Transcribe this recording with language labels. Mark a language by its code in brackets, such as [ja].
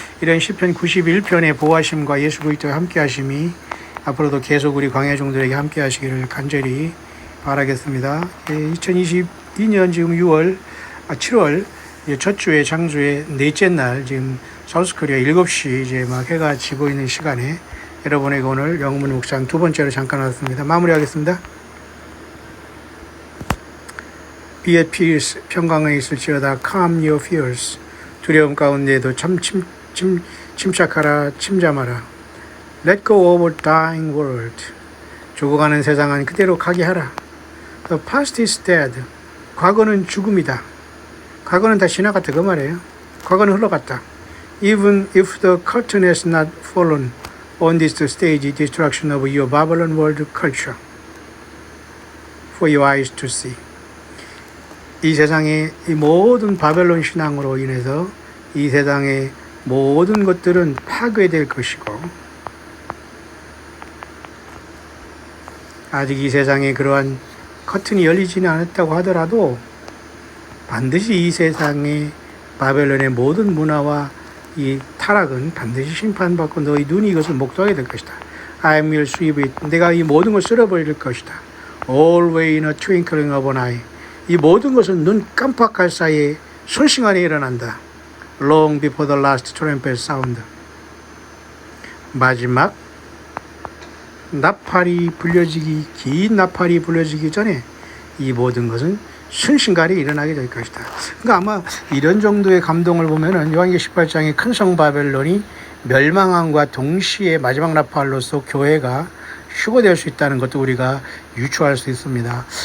[ko] 이런 시편 91편의 보호하심과 예수 그리스도의 함께하심이 앞으로도 계속 우리 광야 종들에게 함께하시기를 간절히 바라겠습니다. 2022년 지금 6월 7월 첫 주에 장주의 넷째 날 지금 사우스코리아 7시 이제 막 해가 지고 있는 시간에 여러분에게 오늘 영문 묵상 두 번째로 잠깐 왔습니다. 마무리하겠습니다. [en] Be at peace, [ko] 평강에 있을지어다. [en] Calm your fears. [ko] 두려움 가운데에도 침착하라, 침잠하라. [en] Let go of a dying world. [ko] 죽어가는 세상은 그대로 가게 하라. [en] The past is dead. [ko] 과거는 죽음이다. 과거는 다 지나갔다 그 말이에요. 과거는 흘러갔다. [en] Even if the curtain has not fallen on this stage destruction of your Babylon world culture for your eyes to see. [ko] 이 세상의 이 모든 바벨론 신앙으로 인해서 이 세상의 모든 것들은 파괴될 것이고 아직 이 세상에 그러한 커튼이 열리지는 않았다고 하더라도 반드시 이 세상의 바벨론의 모든 문화와 이 타락은 반드시 심판받고 너희 눈이 이것을 목도하게 될 것이다. [en] I will sweep it. [ko] 내가 이 모든 걸 쓸어버릴 것이다. [en] Always in a twinkling of an eye. [ko] 이 모든 것은 눈 깜빡할 사이에 순식간에 일어난다. [en] Long before the last trumpet sound. [ko] 마지막 나팔이 불려지기, 긴 나팔이 불려지기 전에 이 모든 것은 순식간에 일어나게 될 것이다. 그러니까 아마 이런 정도의 감동을 보면은 요한계시록 18장의 큰 성 바벨론이 멸망함과 동시에 마지막 나팔로서 교회가 휴거될 수 있다는 것도 우리가 유추할 수 있습니다.